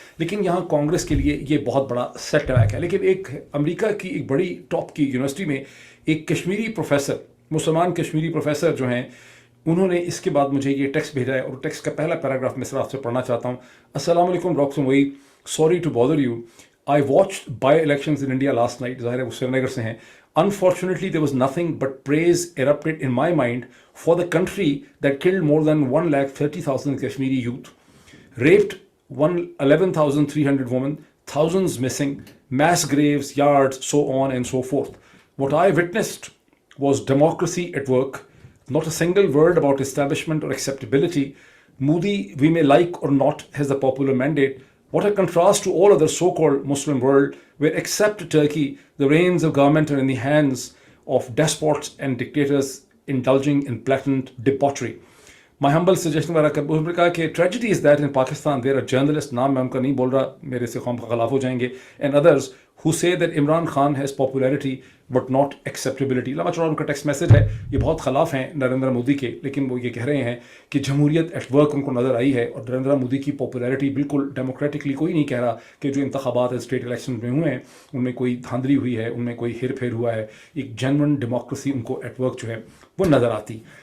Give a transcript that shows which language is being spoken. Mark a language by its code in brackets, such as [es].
[hi] लेकिन यहाँ कांग्रेस के लिए ये बहुत बड़ा सेटबैक है। लेकिन एक अमेरिका की एक बड़ी टॉप की यूनिवर्सिटी में एक कश्मीरी प्रोफेसर, मुसलमान कश्मीरी प्रोफेसर जो हैं, उन्होंने इसके बाद मुझे ये टेक्स्ट भेजा है और टेक्स्ट का पहला पैराग्राफ मैं आपसे पढ़ना चाहता हूँ। [en] अस्सलाम वालेकुम डॉक्टर मोई, sorry to bother you, I watched by-elections in India last night. [hi] ज़ाहिर है वो श्रीनगर से हैं. [en] Unfortunately, there was nothing but praise erupted in my mind for the country that killed more than 130,000 Kashmiri youth, raped 11,300 women, thousands missing, mass graves, yards, so on and so forth. What I witnessed was democracy at work. Not a single word about establishment or acceptability. Modi, we may like or not, has the popular mandate. What a contrast to all other so-called Muslim world, where except Turkey, the reins of government are in the hands of despots and dictators indulging in blatant debauchery. My humble suggestion was कि tragedy is that in Pakistan there are journalists, [hi] नाम मैं उनका नहीं बोल रहा, मेरे से खौम खिलाफ हो जाएंगे, [en] and others who say that Imran Khan has popularity but not acceptability. [hi] लंबा चौड़ा उनका टेक्स्ट मैसेज है, ये बहुत खिलाफ हैं नरेंद्र मोदी के, लेकिन वो ये कह रहे हैं कि जमहूरियत एट वर्क उनको नज़र आई है और नरेंद्र मोदी की पॉपुलैरिटी बिल्कुल डेमोक्रेटिकली, कोई नहीं कह रहा कि जो इंतखाबात स्टेट इलेक्शन में हुए हैं उनमें कोई धांधली हुई है, उनमें कोई हेर फेर हुआ है, एक जेन्युइन डेमोक्रेसी उनको एट वर्क जो है वो नज़र आती।